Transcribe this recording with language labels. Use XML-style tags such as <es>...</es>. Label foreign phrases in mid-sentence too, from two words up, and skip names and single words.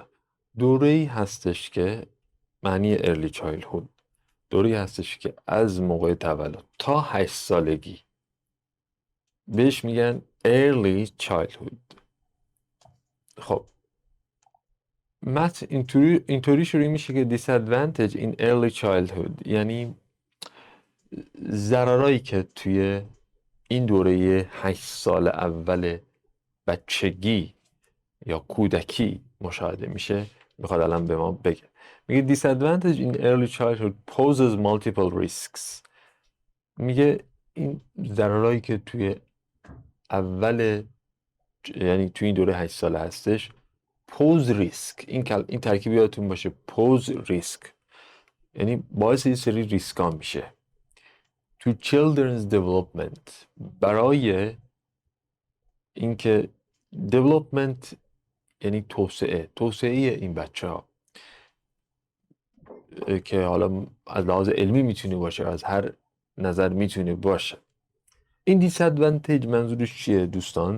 <fa>دوره‌ای هستش که معنی</fa> <en>early childhood</en> <fa>دوره‌ای هستش که از موقع تولد تا 8 سالگی بهش میگن</fa> <en>early childhood.</en> <fa>خب اینطوری شروع میشه که</fa> <en>disadvantage in early childhood</en> <fa>یعنی ضررایی که توی این دوره 8 سال اول بچگی یا کودکی مشاهده میشه میخواد الان به ما بگه.</fa> <en>میگه disadvantage in early childhood poses multiple risks.</en> <fa>میگه این ضررهایی که توی اول یعنی توی این دوره 8 ساله هستش</fa> <en>pose risk</en> <fa>این ترکیب یادتون باشه</fa> <en>pose risk</en> <fa>یعنی باعث یه سری ریسکا میشه</fa> <en>to children's development</en> <fa>برای اینکه development یعنی توسعه این بچه ها که حالا از لحاظ علمی میتونه باشه از هر نظر میتونه باشه. این دیسادوانتیج منظورش چیه دوستان؟</fa>